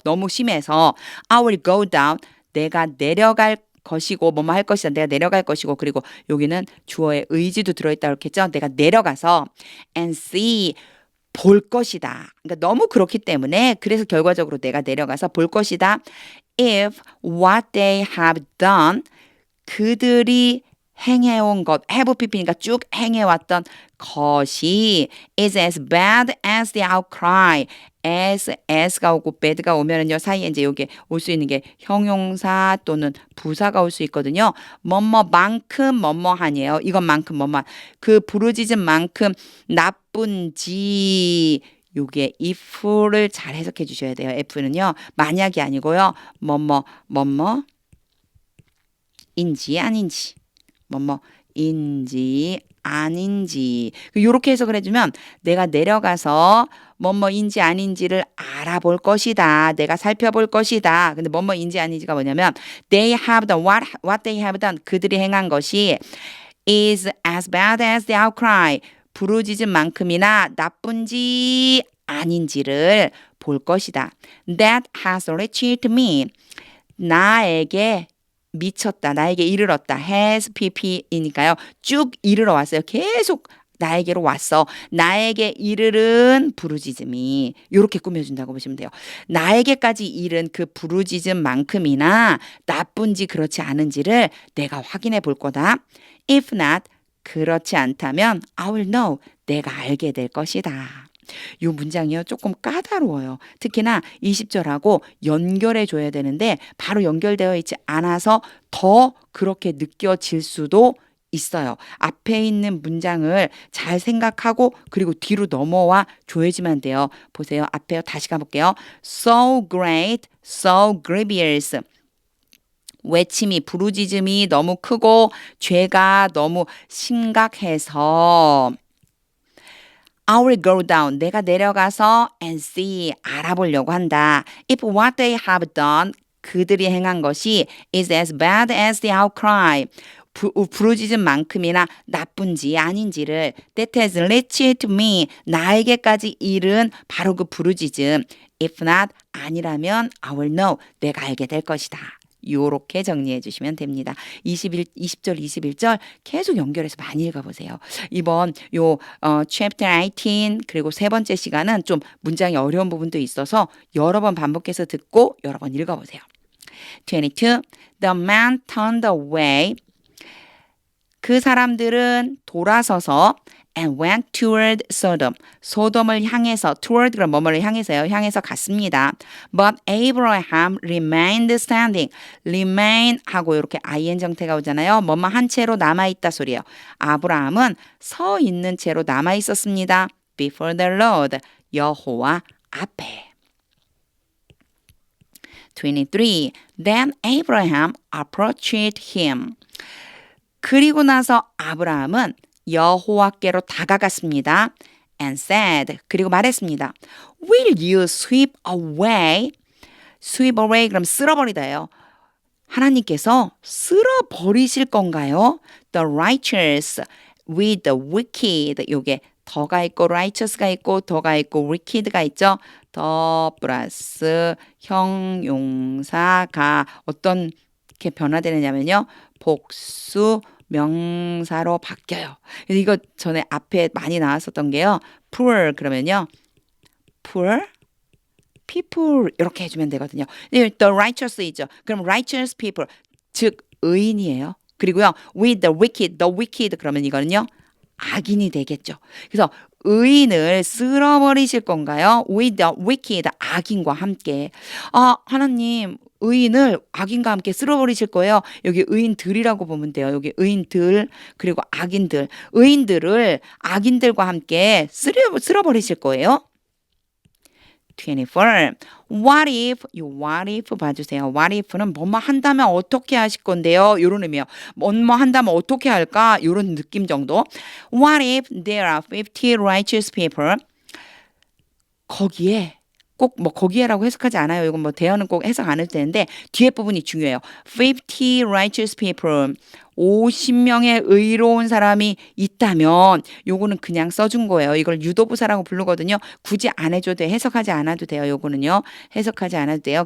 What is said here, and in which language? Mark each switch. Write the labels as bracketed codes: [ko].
[ko] 너무 심해서 [en] I will go down [ko] 내가 내려갈 것이고 뭐뭐 할 것이다. 내가 내려갈 것이고 그리고 여기는 주어의 의지도 들어있다 그렇겠죠. 내가 내려가서 [en] and see [ko] 볼 것이다. 그러니까 너무 그렇기 때문에 그래서 결과적으로 내가 내려가서 볼 것이다. [en] If what they have done [ko] 그들이 행해온 것, [en] have pp니까 [ko] 쭉 행해왔던 것이 [en] is as bad as the outcry. [ko] as가 오고 bad가 오면은요 사이에 이제 여기 올 수 있는 게 형용사 또는 부사가 올 수 있거든요. 뭐뭐만큼 뭐뭐하니에요. 이것만큼 뭐뭐 그 부르짖음만큼 나쁜지 요게 if를 잘 해석해 주셔야 돼요. f는요 만약이 아니고요 뭐뭐인지 아닌지 뭐뭐인지 아닌지 요렇게 해석을 해주면 내가 내려가서 뭐뭐인지 아닌지를 알아볼 것이다. 내가 살펴볼 것이다. 근데 뭐뭐인지 아닌지가 뭐냐면 [en] they have done what they have done [ko] 그들이 행한 것이 [en] is as bad as the outcry [ko] 부르짖음만큼이나 나쁜지 아닌지를 볼 것이다. [en] That has reached me [ko] 나에게 미쳤다. 나에게 이르렀다. has pp이니까요. 쭉 이르러 왔어요. 계속 나에게로 왔어. 나에게 이르른 부르짖음이 이렇게 꾸며준다고 보시면 돼요. 나에게까지 이른 그 부르짖음만큼이나 나쁜지 그렇지 않은지를 내가 확인해 볼 거다. [en] If not, [ko] 그렇지 않다면 [en] I will know. [ko] 내가 알게 될 것이다. 이 문장이요 조금 까다로워요. 특히나 20절하고 연결해 줘야 되는데 바로 연결되어 있지 않아서 더 그렇게 느껴질 수도 있어요. 앞에 있는 문장을 잘 생각하고 그리고 뒤로 넘어와 줘야지만 돼요. 보세요. 앞에 다시 가볼게요. [en] So great, so grievous. [ko] 외침이 부르짖음이 너무 크고 죄가 너무 심각해서 [en] I will go down. [ko] 내가 내려가서 [en] and see. [ko] 알아보려고 한다. [en] If what they have done. [ko] 그들이 행한 것이 [en] is as bad as the outcry. [ko] 부르짖음만큼이나 나쁜지 아닌지를 [en] that has reached me. [ko] 나에게까지 이른 바로 그 부르짖음. [en] If not. [ko] 아니라면 [en] I will know. [ko] 내가 알게 될 것이다. 요렇게 정리해 주시면 됩니다. 20절, 21절 계속 연결해서 많이 읽어보세요. 이번 요 chapter 18 그리고 세 번째 시간은 좀 문장이 어려운 부분도 있어서 여러 번 반복해서 듣고 여러 번 읽어보세요. [en] 22. The man turned away. [ko] 그 사람들은 돌아서서 [en] and went toward Sodom. [ko] 소돔을 향해서 toward 그럼 뭐뭐를 향해서요. 향해서 갔습니다. [en] But Abraham remained standing. [ko] remain 하고 이렇게 ing 형태가 오잖아요. 뭐뭐 한 채로 남아있다 소리예요. 아브라함은 서 있는 채로 남아있었습니다. [en] Before the Lord. [ko] 여호와 앞에. 23. [en] Then Abraham approached him. [ko] 그리고 나서 아브라함은 여호와께로 다가갔습니다. [en] And said, [ko] 그리고 말했습니다. [en] Will you sweep away? [ko] sweep away 그럼 쓸어버리다예요. 하나님께서 쓸어버리실 건가요? [en] The righteous with the wicked. [ko] 요게 더가 있고 righteous가 있고 더가 있고 wicked가 있죠. 더 플러스 형용사가 어떻게 변화되느냐면요. 복수 명사로 바뀌어요. 그래서 이거 전에 앞에 많이 나왔었던 게요. poor 그러면요. poor people 이렇게 해주면 되거든요. [en] The righteous이죠. [ko] 그럼 righteous people 즉 의인이에요. 그리고요. [en] with the wicked [ko] 그러면 이거는요. 악인이 되겠죠. 그래서 의인을 쓸어버리실 건가요? [en] with the wicked [ko] 악인과 함께. 아 하나님 의인을 악인과 함께 쓸어버리실 거예요. 여기 의인들이라고 보면 돼요. 여기 의인들 그리고 악인들 의인들을 악인들과 함께 쓸어버리실 거예요. 24. [en] What if, [ko] 이 [en] what if [ko] 봐주세요. What if는 뭐뭐 한다면 어떻게 하실 건데요? 이런 의미요. 뭐뭐 한다면 어떻게 할까? 이런 느낌 정도. [en] What if there are 50 righteous people? [ko] 거기에 꼭 뭐 거기에라고 해석하지 않아요. 이건 뭐 대어는 꼭 해석 안 해도 되는데 뒤에 부분이 중요해요. [en] 50 righteous people. [ko] 50명의 의로운 사람이 있다면 요거는 그냥 써준 거예요. 이걸 유도부사라고 부르거든요. 굳이 안 해줘도 돼. 해석하지 않아도 돼요. 요거는요. 해석하지 않아도 돼요.